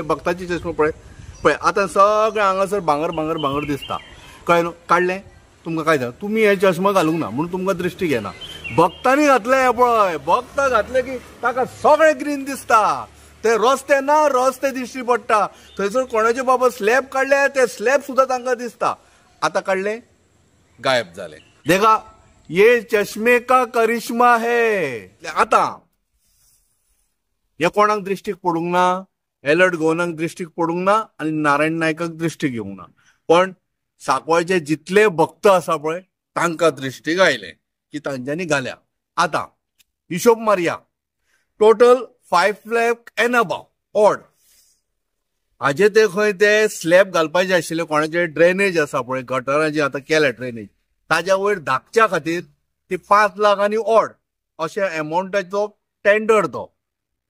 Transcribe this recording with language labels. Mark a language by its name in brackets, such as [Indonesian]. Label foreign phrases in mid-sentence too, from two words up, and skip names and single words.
[Konkani] भक्ताचे चश्मा पळय आतां सगळें हांगासर भांगर भांगर भांगर दिसता कळ्ळें न्हू काडलें तुमकां काय जाता तुमी हे चश्मा घालूंक ना म्हणून तुमकां दृश्टीक येना भक्तांनी घातले हे पळय भक्त घातले की ताका सगळें ग्रीन दिसता ते रस्ते ना रस्ते दिश्टी पडटा थंयसर कोणाचे बाबा स्लॅब काडले ते स्लॅब सुद्दां तांकां दिसता आता काढले गायब झाले देखा [Hindi] ये चश्मे का करिश्मा है [Konkani] आता हे कोणाक दृश्टीक पडूंक ना अलर्ट गोवनाक दृश्टीक पडूंक ना आनी नारायण नायकाक दृश्टीक येवंक ना पण सांकवाळचे जितले भक्त आसा पळय तांकां दृश्टीक आयले की तांच्यांनी घाल्या आता हिशोब मारया टोटल 5 लाख [English] and above odd [Konkani] हाजे ते खंय ते स्लॅब घालपाचे आशिल्ले कोणाचे ड्रेनेज आसा पळय गटरांची आतां केल्या ड्रेनेज ताज्या वयर धाकच्या खातीर ती 5 लाख आनी ऑड अशे अमाउंटाचो टेंडर तो